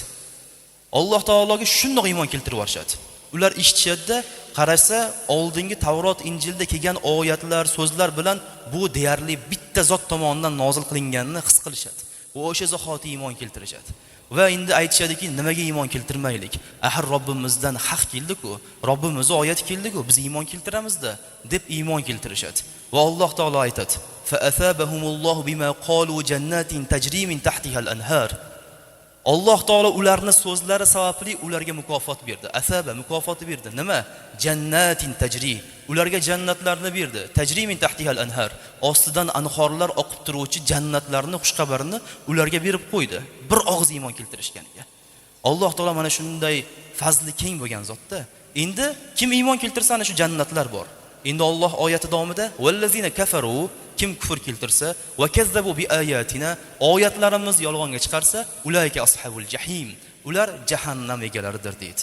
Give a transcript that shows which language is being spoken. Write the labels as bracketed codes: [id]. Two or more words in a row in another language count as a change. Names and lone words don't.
[uz] Alloh taologa shundoq iymon keltirib yorishadi. Ular eshitishadi, qarasa oldingi Tavrot, Injilda kelgan oyatlar, so'zlar bilan bu deyarli bitta zot tomonidan nozil qilinganini his qilishadi. Va o'sha zahoti iymon keltirishadi. Va endi aytishadiki, nimaga iymon keltirmaylik? Ahir Robbimizdan haq keldi-ku, Robbimizning oyati keldi-ku, biz iymon keltiramiz-da deb iymon keltirishadi. Va Alloh taolo aytadi: [ar] "فأثابهم الله بما قالوا جنات تجري من تحتها الأنهار." [uz] Alloh taolo ularning so'zlari sababli ularga mukofot berdi. Asaba mukofoti berdi. Nima? [ar] جنات تجري. [uz] Ularga jannatlarni berdi. [ar] تجري من تحتها الأنهار. [uz] Ostidan anhorlar oqib turuvchi jannatlarni xushxabarini ularga berib qo'ydi. Bir og'iz iymon keltirishganiga. Alloh taolo mana shunday fazli keng bo'lgan zotda. Endi kim iymon keltirsa ana shu jannatlar bor. Endi Alloh oyati davomida [ar] والذين كفروا, [uz] kim kufr keltirsa [ar] وكذبوا بآياتنا, [uz] oyatlarimiz yolg'onga chiqarsa, [ar] أولئك أصحاب الجحيم, [uz] ular jahannam egalaridir deydi.